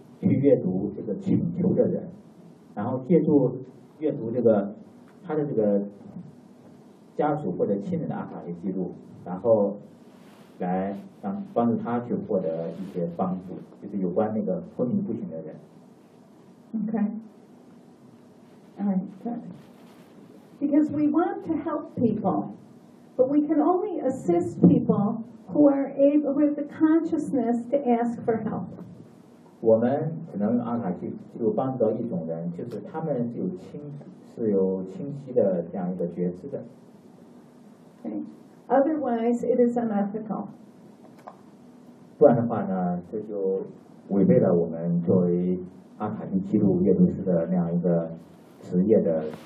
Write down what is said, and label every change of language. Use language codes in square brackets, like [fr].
[zh] 去阅读这个请求的人，然后借助阅读这个他的这个家属或者亲人的阿卡伊记录，然后来让帮助他去获得一些帮助，就是有关那个昏迷不醒的人。 [en] OK alright good. Because we want to help people, but we can only assist people who are able with the consciousness to ask for help. [zh] 我们只能用阿卡西记录帮助一种人，就是他们是有清晰的这样一个觉知的。 [en] Okay. Otherwise, it is unethical. [zh] 不然的话呢，这就违背了我们作为阿卡西记录阅读师的那样一个职业的。